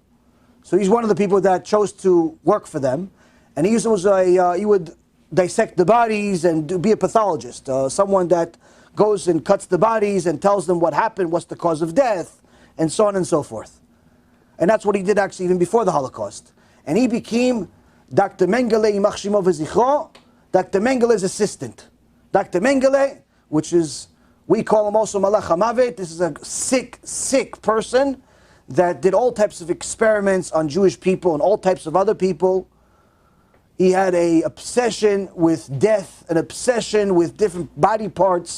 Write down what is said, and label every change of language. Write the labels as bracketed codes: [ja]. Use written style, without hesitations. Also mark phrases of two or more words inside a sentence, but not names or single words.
[en] So he's one of the people that chose to work for them, and he would dissect the bodies and be a pathologist, someone that goes and cuts the bodies and tells them what happened, what's the cause of death, and so on and so forth. And that's what he did actually even before the Holocaust. And he became Dr. Mengele [he] ימח שמו וזכרו, [en] Dr. Mengele's assistant. Dr. Mengele, which is, we call him also [he] מלאך המוות. [en] This is a sick person that did all types of experiments on Jewish people and all types of other people. He had an obsession with death, an obsession with different body parts.